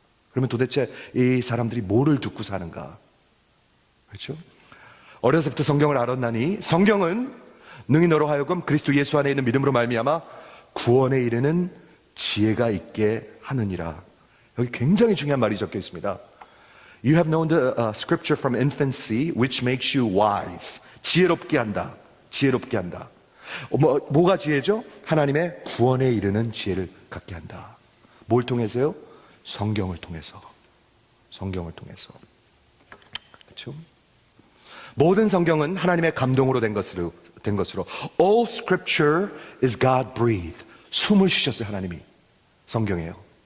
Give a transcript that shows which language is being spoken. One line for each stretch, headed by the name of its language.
Korean: 그러면 도대체 이 사람들이 뭐를 듣고 사는가? 그렇죠? 어려서부터 성경을 알았나니 성경은 능히 너로 하여금 그리스도 예수 안에 있는 믿음으로 말미암아 구원에 이르는 지혜가 있게 하느니라. 여기 굉장히 중요한 말이 적혀 있습니다.
English: You have known the scripture from infancy, which makes you wise.
Korean: 지혜롭게 한다. 지혜롭게 한다. 뭐가 지혜죠? 하나님의 구원에 이르는 지혜를 갖게 한다. 뭘 통해서요? 성경을 통해서. 성경을 통해서. 그렇죠? 모든 성경은 하나님의 감동으로 된 것으로
English: All scripture is God breathed.
Korean: 숨을 쉬셨어요. 하나님이. 성경이에요.